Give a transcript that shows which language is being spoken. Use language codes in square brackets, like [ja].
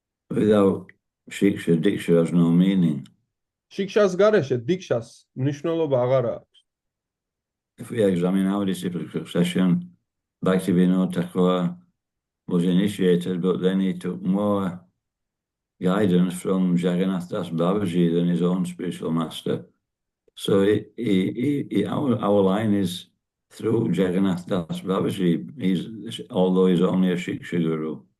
[en] Without shiksha, diksha has no meaning. [ka] შიქშას გარეშე დიქშას მნიშვნელობა აღარ აქვს. [en] If we examine our disciplic succession, Bhaktivinoda Thakur was initiated, but then he took more guidance from Jagannath Das Babaji than his own spiritual master. So our line is through Jagannath Das Babaji, although he's only a Shiksha Guru.